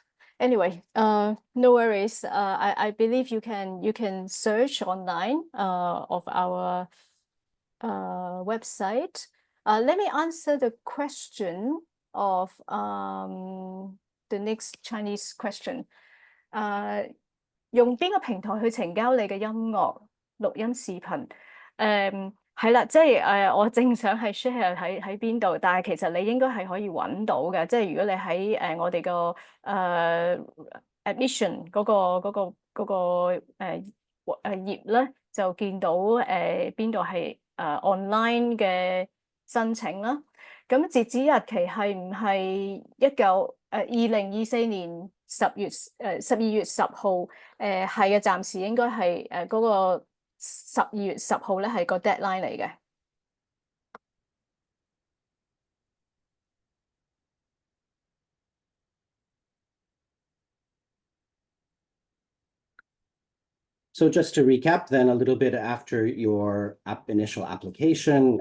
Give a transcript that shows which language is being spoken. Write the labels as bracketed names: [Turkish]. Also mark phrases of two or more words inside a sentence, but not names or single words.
[English] Anyway, no worries. I believe you can search online of our website. Let me answer the question of the next Chinese question. [Cantonese] 用邊個平台去呈交你嘅音樂錄音視頻？係啦，即係我正想係 share 喺邊度，但係其實你應該係可以揾到嘅。即係如果你喺我哋個admission 嗰個頁咧，就見到邊度係online 嘅申請啦。咁截止日期係唔係2024年12月10號？係嘅，暫時應該係嗰個12月10號咧係個 deadline 嚟嘅。 [English] So just to recap then a little bit after your initial application